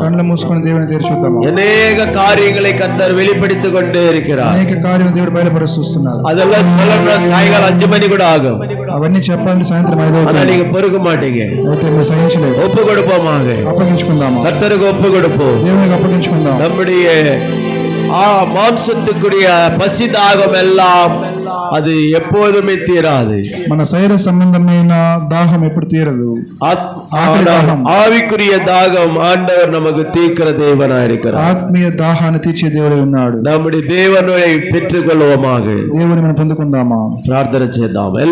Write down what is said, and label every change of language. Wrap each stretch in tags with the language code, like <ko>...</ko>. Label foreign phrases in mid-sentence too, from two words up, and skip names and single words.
<te>కళ్ళు మూసుకొని దేవుని తెరిచుద్దాము.</te> <ta>அநேக காரியங்களை கர்த்தர் வெளிப்படுத்திக் கொண்டே இருக்கிறார்.</ta> <te>అనేక కార్యాలు దేవుడు బయలుపరుస్తున్నాడు.</te> <ta>அதெல்லாம் சொல்லணும்னா சாயங்காலம் 5 மணி கூட ஆகும்.</ta> <te>అవన్నీ చెప్పాలంటే సాయంత్రం 5</te> <ta>ஆனா</ta> <te>అవుతుంది.</te> <ta>நீங்க பொறுக்க மாட்டீங்க.</ta> <te>అయితే మీరు సహించలేదు.</te> <ta>ஒப்பு கொடுப்போமாக,</ta> <te>అప్పగించుకుందాము.</te> <ta>கர்த்தருக்கு ஒப்பு கொடுப்போம்.</ta> <te>దేవునికి అప్పగించుకుందాం.</te> <ta>நம்முடைய மாம்சத்துக்குரிய பசி தாகம் எல்லாம் அது எப்போதுமே தீராது.</ta> <te>మన శరీర సంబంధమైన దాహం ఎప్పుడు తీరదు.</te> <ta>ஆவிக்குரிய தாகம் ஆண்டவர் நமக்கு தீர்க்கிற தேவனாய் இருக்கிறார்.</ta> <te>ఆత్మీయ దాహాన్ని తీర్చే దేవుడే ఉన్నాడు.</te> <ta>நம்முடைய தேவனை பெற்றுக்கொள்வோமாக.</ta> <te>దేవుని మనం పొందుకుందామా? ప్రార్థన చేద్దాం.</te>